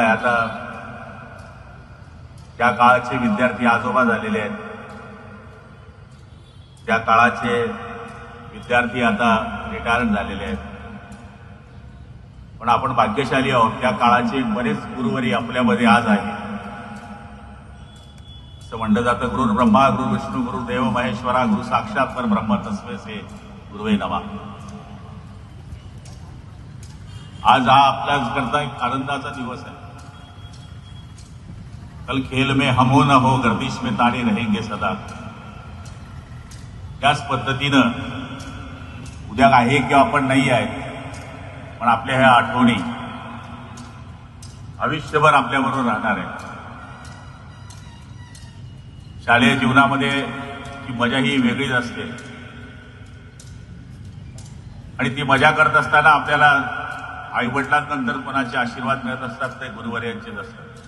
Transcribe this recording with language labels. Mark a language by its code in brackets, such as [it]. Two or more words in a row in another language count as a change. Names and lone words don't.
[mr] आता त्या काळाचे विद्यार्थी आजोबा झालेले आहेत, त्या काळाचे विद्यार्थी आता रिटायर्ड झालेले आहेत. पण आपण भाग्यशाली आहोत, त्या काळाचे बरेच गुरुवरी आपल्यामध्ये आज आहे. असं म्हणलं जातं, [sa] गुरु ब्रह्मा, गुरु विष्णू, गुरु देव महेश्वरा, गुरु साक्षात परब्रह्म तस्मै से गुरुवे नमः. [mr] आज हा आपल्याकरता एक आनंदाचा दिवस आहे. [hi] कल खेल में हम हो न हो, गर्दिश में तारे रहेंगे सदा. [mr] त्याच पद्धतीनं उद्या आहे किंवा आपण नाही आहे, पण आपल्या ह्या आठवणी आयुष्यभर आपल्याबरोबर राहणार आहे. शालेय जीवनामध्ये ती मजा ही वेगळीच असते आणि ती मजा करत असताना आपल्याला आईवडिलांनंतर कोणाचे आशीर्वाद मिळत असतात ते गुरुवर्यांचेच असतात.